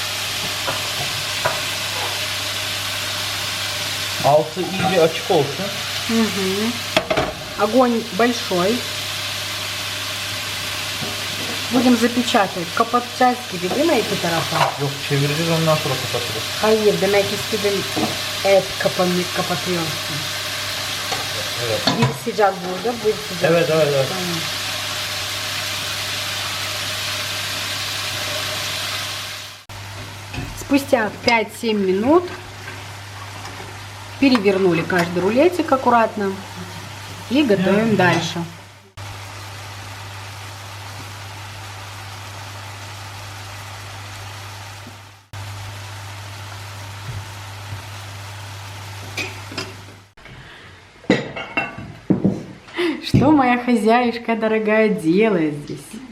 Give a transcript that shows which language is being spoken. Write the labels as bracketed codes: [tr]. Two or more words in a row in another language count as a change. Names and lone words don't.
[tr] Altı iyice açık olsun. [ru] Огонь большой. Будем запечатывать. [tr] Kapatacağız gibi değil mi iki tarafa? Yok, çevireceğiz, ondan sonra kapatırız. Hayır, demek istedim et kapatıyorsun. Evet. Bir sıcak burada, bir sıcak. Evet. Tamam. [ru] Спустя 5-7 минут перевернули каждый рулетик аккуратно и готовим дальше. Что моя хозяюшка дорогая делает здесь?